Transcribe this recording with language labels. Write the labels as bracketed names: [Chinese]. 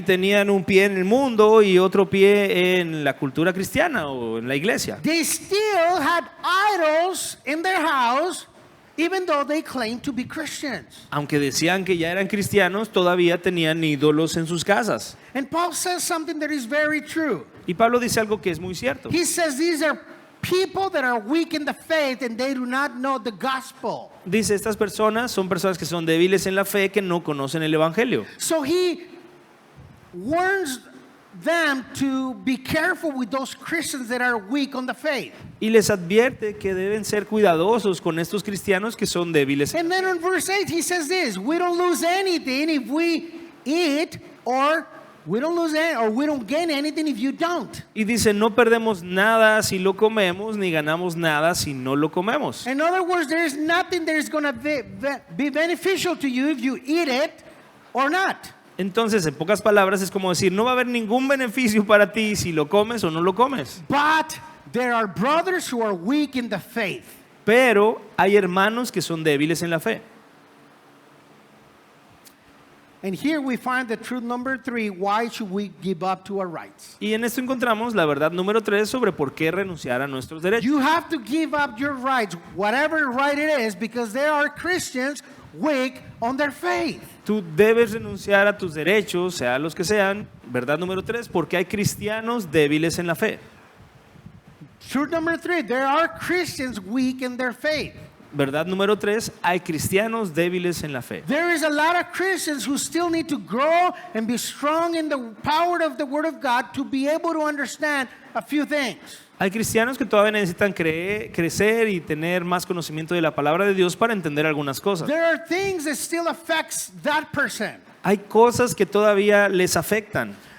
[Spanish] Y tenían un pie en el mundo y otro pie en la cultura cristiana o en la iglesia. [English] They still had idols in their house, even though they claimed to be Christians. [Spanish] Aunque decían que ya eran cristianos, todavía tenían ídolos en sus casas. [English] And Paul says something that is very true. [Spanish] Y Pablo dice algo que es muy cierto. [English] He says these are people that are weak in the faith and they do not know the gospel. [Spanish] Dice, estas personas son personas que son débiles en la fe, que no conocen el evangelio. [English] So he warns them to be careful with those Christians that are weak on the faith. [Spanish] Y les advierte que deben ser cuidadosos con estos cristianos que son débiles. [English] And then in verse 8 he says this, we don't lose anything if we eat, or we don't lose any, or we don't gain anything if you don't. [Spanish] Y dice, no perdemos nada si lo comemos, ni ganamos nada si no lo comemos. [English] In other words, there is nothing that is going to be beneficial to you if you eat it or not. [Spanish] Entonces, en pocas palabras, es como decir, no va a haber ningún beneficio para ti si lo comes o no lo comes. [English] But there are brothers who are weak in the faith. [Spanish] Pero hay hermanos que son débiles en la fe. [English] And here we find the truth number 3, why should we give up to our rights? [Spanish] Y en esto encontramos la verdad número 3 sobre por qué renunciar a nuestros derechos. [English] You have to give up your rights, whatever right it is, because there are Christians weak on their faith. [Spanish] Tú debes renunciar a tus derechos, sean los que sean, verdad número 3, porque hay cristianos débiles en la fe. [English] Truth number 3, there are Christians weak in their faith. [Spanish] Verdad número 3, hay cristianos débiles en la fe. [English] There is a lot of Christians who still need to grow and be strong in the power of the Word of God to be able to understand a few things. [Spanish] Hay cristianos que todavía necesitan crecer y tener más conocimiento de la palabra de Dios para entender algunas cosas. [English] There are things that still affects that person. [Spanish] Hay cosas que todavía les afectan.